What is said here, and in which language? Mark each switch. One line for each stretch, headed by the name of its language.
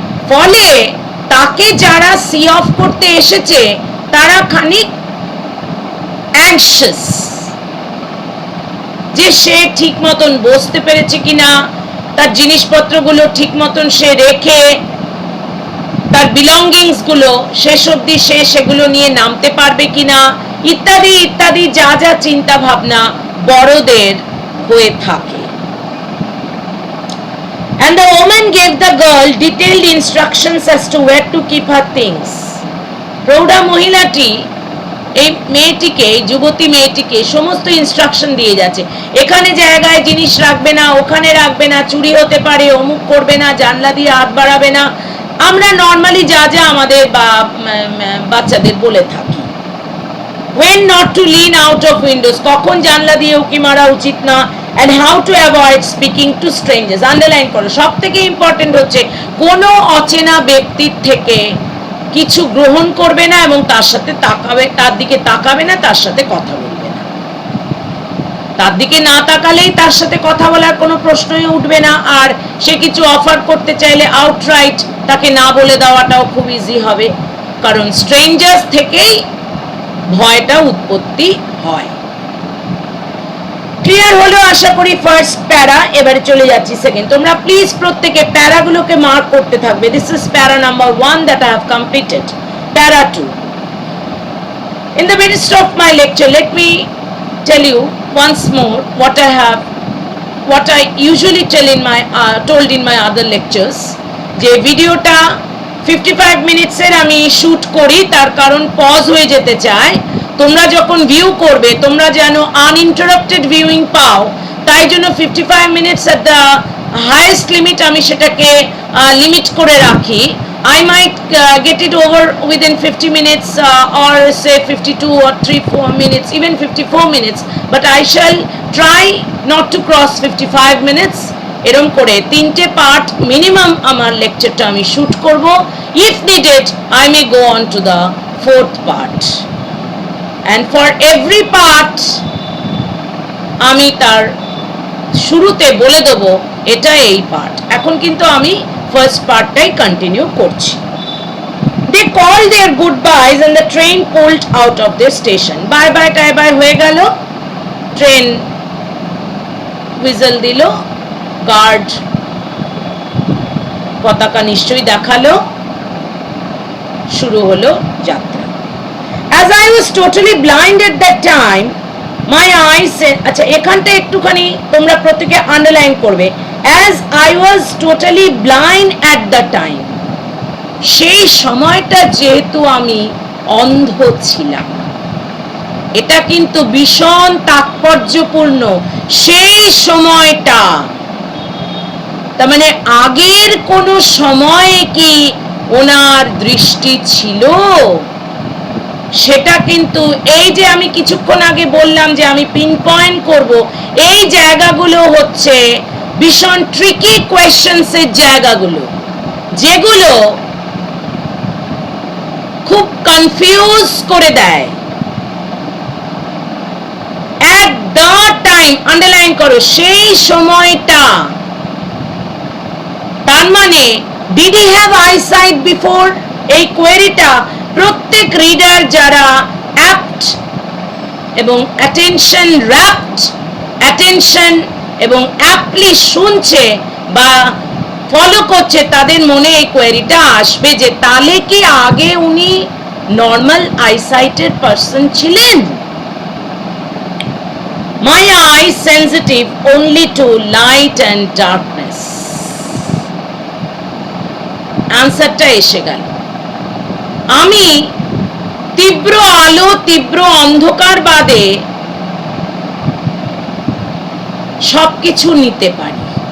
Bangla: ফলে তাকে যারা সি অফ করতে এসেছে তারা খানিক অ্যাংশিয়াস যে সে ঠিক মতন বসতে পেরেছে কিনা, তার জিনিসপত্রগুলো ঠিক মতন সে রেখে তার বিলঙ্গিংস গুলো শেষ অবধি সে সেগুলো নিয়ে নামতে পারবে কিনা, ইত্যাদি ইত্যাদি যা যা চিন্তা ভাবনা বড়দের হয়ে থাকে।
English: And the woman gave the girl detailed instructions as to where to keep her things.
Bangla: প্রৌঢ়া মহিলাটি এই মেয়েটিকে, যুবতী মেয়েটিকে সমস্ত ইনস্ট্রাকশন দিয়ে যাচ্ছে, এখানে জায়গায় জিনিস রাখবে না, ওখানে রাখবে না, চুরি হতে পারে, অমুক করবে না, জানলা দিয়ে হাত বাড়াবে না, আমরা নর্মালি যা যা আমাদের বাচ্চাদের বলে থাকি।
English: when not to lean out of windows,
Bangla: কখন জানলা দিয়ে উকি মারা উচিত না,
English: and how to avoid speaking to strangers.
Bangla: Underline করো, সব থেকে ইম্পর্টেন্ট হচ্ছে কোনো অচেনা ব্যক্তির থেকে কিছু গ্রহণ করবে না এবং তার সাথে তাকাবে, তার দিকে তাকাবে না, তার সাথে কথা বলবে না। তার দিকে না তাকালেই তার সাথে কথা বলার কোনো প্রশ্নই উঠবে না। আর সে কিছু অফার করতে চাইলে আউটরাইট তাকে না বলে দেওয়াটাও খুব ইজি হবে, কারণ স্ট্রেঞ্জার্স থেকেই ভয়টা উৎপত্তি হয়। ক্লিয়ার হলো আশা করি ফার্স্ট প্যারা। এবারে চলে যাচ্ছি সেকেন্ড। তোমরা প্লিজ প্রত্যেকে প্যারাগুলোকে মার্ক করতে থাকবে।
English: This is para number 1 that I have completed. Para 2. In the midst of my lecture, let me tell you once more what I usually told in my other lectures.
Bangla: যে ভিডিওটা 55 মিনিটসের আমি shoot করি, তার কারণ পজ হয়ে যেতে চায়। তোমরা যখন ভিউ করবে তোমরা যেন আনইন্টারাপ্টেড ভিউইং পাও, তাই জন্য 55 minutes at the highest limit আমি সেটাকে লিমিট করে রাখি।
English: I might get it over within 50 minutes or say 52 or 3-4 minutes, even 54 minutes, but I shall try not to cross 55 minutes.
Bangla: এরকম করে 3টে পার্ট মিনিমাম আমার লেকচারটা আমি শুট করব।
English: If needed, I may go on to the 4th part. And for every part
Bangla: আমি তার শুরুতে বলে দেব এটা এই পার্ট। এখন কিন্তু আমি ফার্স্ট পার্টটাই কন্টিনিউ করছি।
English: They called their goodbyes and the train pulled out of their station.
Bangla: Bye bye tie by হয়ে গেল, ট্রেন হুইসেল দিল, গার্ড পতাকা নিশ্চয়ই দেখালো, শুরু হলো যাত্রা।
English: As I was totally blind at that time, my eyes
Bangla: আচ্ছা এখানটা একটুখানি তোমরা প্রত্যেকে আন্ডারলাইন করবে।
English: As I was totally blind at the time,
Bangla: সেই সময়টা যেহেতু আমি অন্ধ ছিলাম, এটা কিন্তু ভীষণ তাৎপর্যপূর্ণ। সেই সময়টা তার মানে আগের কোনো সময়ে কি ওনার দৃষ্টি ছিল, সেটা কিন্তু এই যে আমি কিছুক্ষণ আগে বললাম যে আমি পিন পয়েন্ট করব, এই জায়গাগুলো হচ্ছে ভীষণ ট্রিকি কোয়েশ্চেনস এর জায়গাগুলো, যেগুলো খুব কনফিউজ করে দেয়।
English: at the time,
Bangla: আন্ডারলাইন করো, সেই সময়টা, তার মানে
English: did he have eyesight before?
Bangla: এই কোয়েরিটা প্রত্যেক রিডার যারা অ্যাপ্ট এবং অ্যাটেনশন র্যাপ্ট, অ্যাটেনশন এবং অ্যাপ্টলি শুনছে বা ফলো করছে, তাদের মনে এই কোয়েরিটা আসবে যে তাহলে কি আগে উনি নর্মাল আইসাইটেড পারসন ছিলেন?
English: My eyes sensitive only to light and darkness.
Bangla: আনসারটা এসে গেল। আমি তীব্র আলো তীব্র অন্ধকার বাদে সবকিছু নিতে পারি।